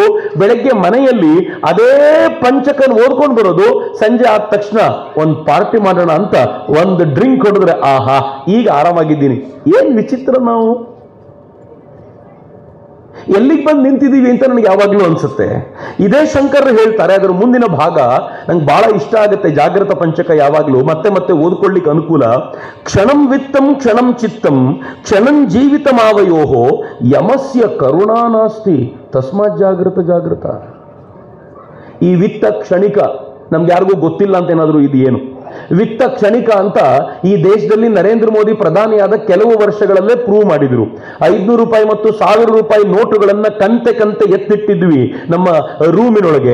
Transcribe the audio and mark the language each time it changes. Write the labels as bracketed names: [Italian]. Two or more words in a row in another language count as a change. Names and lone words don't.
[Kannada] ಬೆಳಗ್ಗೆ ಮನೆಯಲ್ಲಿ ಅದೇ ಪಂಚಕನ್ ಓದ್ಕೊಂಡು ಬರೋದು, ಸಂಜೆ ಆದ ತಕ್ಷಣ ಒಂದು ಪಾರ್ಟಿ ಮಾಡೋಣ ಅಂತ ಒಂದು ಡ್ರಿಂಕ್ ಹೊಡೆದ್ರೆ ಆಹಾ ಈಗ ಆರಾಮಾಗಿದ್ದೀನಿ. ಏನ್ ವಿಚಿತ್ರ ನಾವು ಎಲ್ಲಿಗೆ ಬಂದು ನಿಂತಿದ್ದೀವಿ ಅಂತ ನನಗೆ ಯಾವಾಗಲೂ ಅನ್ಸುತ್ತೆ. ಇದೇ ಶಂಕರ್ ಹೇಳ್ತಾರೆ, ಅದರ ಮುಂದಿನ ಭಾಗ ನಂಗೆ ಬಹಳ ಇಷ್ಟ ಆಗುತ್ತೆ. ಜಾಗೃತ ಪಂಚಕ ಯಾವಾಗಲೂ ಮತ್ತೆ ಮತ್ತೆ ಓದ್ಕೊಳ್ಳಿಕ್ಕೆ ಅನುಕೂಲ. [Sanskrit] ಕ್ಷಣಂ ವಿತ್ತಂ ಕ್ಷಣಂ ಚಿತ್ತಂ ಕ್ಷಣಂ ಜೀವಿತಮಾವಯೋಹೋ ಯಮಸ್ಯ ಕರುಣಾ ನಾಸ್ತಿ ತಸ್ಮಾತ್ ಜಾಗೃತ ಜಾಗೃತ. [Kannada] ಈ ವಿತ್ತ ಕ್ಷಣಿಕ ನಮ್ಗೆ ಯಾರಿಗೂ ಗೊತ್ತಿಲ್ಲ ಅಂತ ಏನಾದರೂ ಇದು ಏನು ವಿತ್ತ ಕ್ಷಣಿಕ ಅಂತ ಈ ದೇಶದಲ್ಲಿ ನರೇಂದ್ರ ಮೋದಿ ಪ್ರಧಾನಿಯಾದ ಕೆಲವು ವರ್ಷಗಳಲ್ಲೇ ಪ್ರೂವ್ ಮಾಡಿದ್ರು. 500 ರೂಪಾಯಿ ಮತ್ತು 1000 ರೂಪಾಯಿ ನೋಟುಗಳನ್ನ ಕಂತೆ ಎತ್ತಿಟ್ಟಿದ್ವಿ ನಮ್ಮ ರೂಮಿನೊಳಗೆ.